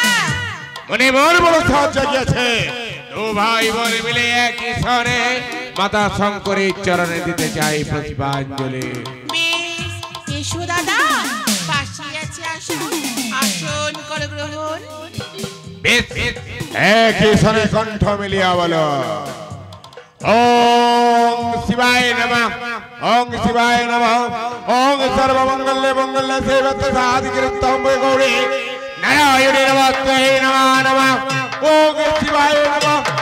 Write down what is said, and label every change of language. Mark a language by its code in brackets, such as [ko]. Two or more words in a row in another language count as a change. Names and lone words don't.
[bn] মনে মন বড় সাহায্য জাগিয়াছে, দু ভাই বোন মিলে একই স্বরে মাতা শঙ্করীর চরণে দিতে চাই পুষ্পাঞ্জলি। বেশ, এসো দাদা, পাশে আছে আসন, আসন কর গ্রহণ। বেশ, একই স্বরে কণ্ঠ মিলিয়া বলো, [sa] ওম শিবায় নমঃ, ওম শিবায় নমঃ, ওম सर्वमंगल्ये मंगल्ये सेवते साधिकृतं गौरी नारायणे नमस्ते नमः नमः ओम शिवाय नमः